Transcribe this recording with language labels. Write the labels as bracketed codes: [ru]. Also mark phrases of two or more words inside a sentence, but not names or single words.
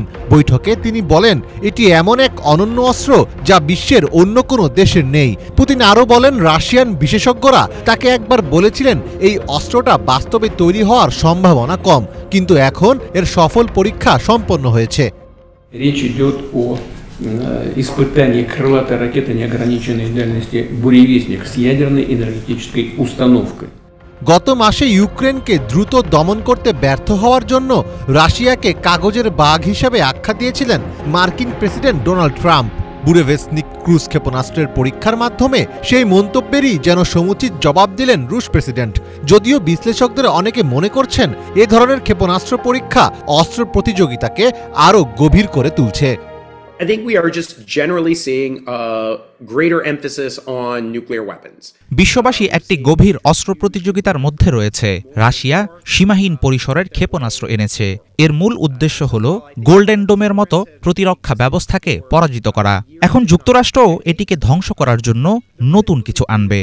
[bn] বৈঠকে তিনি বলেন, এটি এমন এক অনন্য অস্ত্র যা বিশ্বের অন্য কোনো দেশের নেই। পুতিন আরও বলেন, রাশিয়ান বিশেষজ্ঞরা তাকে একবার বলেছিলেন এই অস্ত্রটা বাস্তবে তৈরি হওয়ার সম্ভাবনা কম, কিন্তু এখন এর সফল পরীক্ষা সম্পন্ন হয়েছে। [ru] Испытание крылатой ракеты неограниченной дальности «Буревестник» с ядерной энергетической установкой. [bn] গত মাসে ইউক্রেনকে দ্রুত দমন করতে ব্যর্থ হওয়ার জন্য রাশিয়াকে কাগজের বাঘ হিসেবে আখ্যা দিয়েছিলেন মার্কিন প্রেসিডেন্ট ডোনাল্ড ট্রাম্প। বুরেভেস্নিক ক্রুজ ক্ষেপণাস্ত্রের পরীক্ষার মাধ্যমে সেই মন্তব্যেরই যেন সমুচিত জবাব দিলেন রুশ প্রেসিডেন্ট। যদিও বিশ্লেষকদের অনেকে মনে করছেন, এ ধরনের ক্ষেপণাস্ত্র পরীক্ষা অস্ত্র প্রতিযোগিতাকে আরও গভীর করে তুলছে। [en] I think we are just generally seeing a greater emphasis on nuclear weapons. [bn] বিশ্ববাসী একটি গভীর অস্ত্র প্রতিযোগিতার মধ্যে রয়েছে। রাশিয়া সীমাহীন পরিসরের ক্ষেপণাস্ত্র এনেছে। এর মূল উদ্দেশ্য হল গোল্ডেন ডোমের মতো প্রতিরক্ষা ব্যবস্থাকে পরাজিত করা। এখন যুক্তরাষ্ট্রও এটিকে ধ্বংস করার জন্য নতুন কিছু আনবে।